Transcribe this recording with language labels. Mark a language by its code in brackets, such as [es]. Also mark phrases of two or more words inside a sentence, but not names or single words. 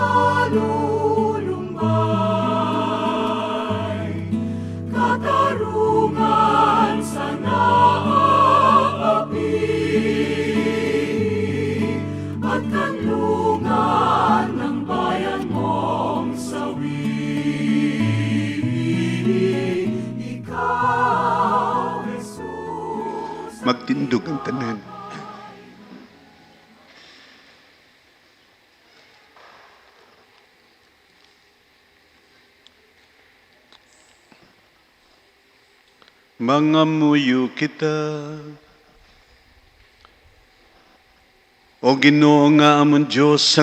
[tl] nalulumbay, katarungan sa naaapi, at kanlungan ng bayan mong sawi. Ikaw, Jesus, [hil] Magtindog ang tanan. Mangamuyo kita, o Ginoo nga amon Diyos, sang